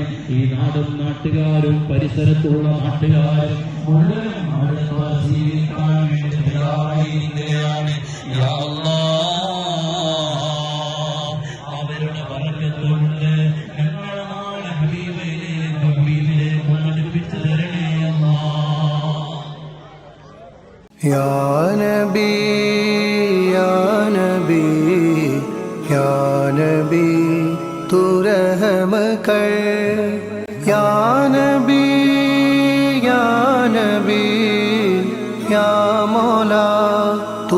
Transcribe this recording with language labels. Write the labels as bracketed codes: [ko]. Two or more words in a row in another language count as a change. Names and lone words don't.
[ml] ഈ നാടും നാട്ടുകാരും പരിസരത്തുള്ള നാട്ടുകാരും മുഴുവൻ സ്വീകരിക്കാൻ വേണ്ടി തയ്യാറായിരിക്കുകയാണ്. [ar] يا الله, [ml] അവരുടെ ബറക്കത്തുകൊണ്ട് ഞങ്ങളെ നാളെ ഹബീബിലേക്ക് അടുപ്പിച്ചു തരണേ അല്ലാഹ്. [ur] یا نبی یا نبی یا نبی تو رحم کر، یا نبی یا نبی یا مولا تو